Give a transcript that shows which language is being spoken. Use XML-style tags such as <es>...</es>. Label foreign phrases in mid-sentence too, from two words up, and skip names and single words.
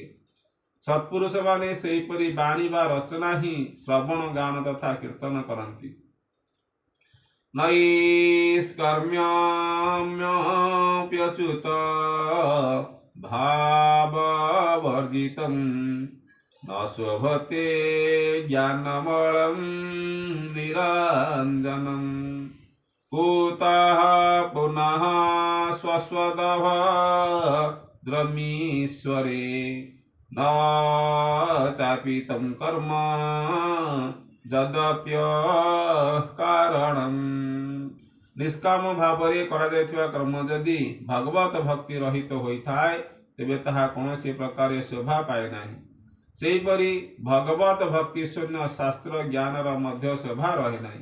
<or>ସତ୍ପୁରୁଷମାନେ ସେହିପରି ବାଣୀ ବା ରଚନା ହିଁ ଶ୍ରବଣ, ଗାନ ତଥା କୀର୍ତ୍ତନ କରନ୍ତି।</or> <sa>ନୈଷ୍କର୍ମ୍ୟମ୍ୟପ୍ୟଚ୍ୟୁତ ଭାବବର୍ଜିତଂ न शोभते ज्ञानमलं निरञ्जनं कुतः पुनः स्वस्वदभद्रमीश्वरे न चापि तं कर्म ଯଦପ୍ୟକାରଣମ୍।</sa> <or>ନିଷ୍କାମ ଭାବରେ କରାଯାଇଥିବା କର୍ମ ଯଦି ଭଗବତ ଭକ୍ତି ରହିତ ହୋଇଥାଏ ତେବେ ତାହା କୌଣସି ପ୍ରକାର ଶୋଭା ପାଏ ନାହିଁ। ସେହିପରି ଭଗବତ ଭକ୍ତି ଶୂନ୍ୟ ଶାସ୍ତ୍ର ଜ୍ଞାନର ମଧ୍ୟ ଶୋଭା ରହେ ନାହିଁ।</or>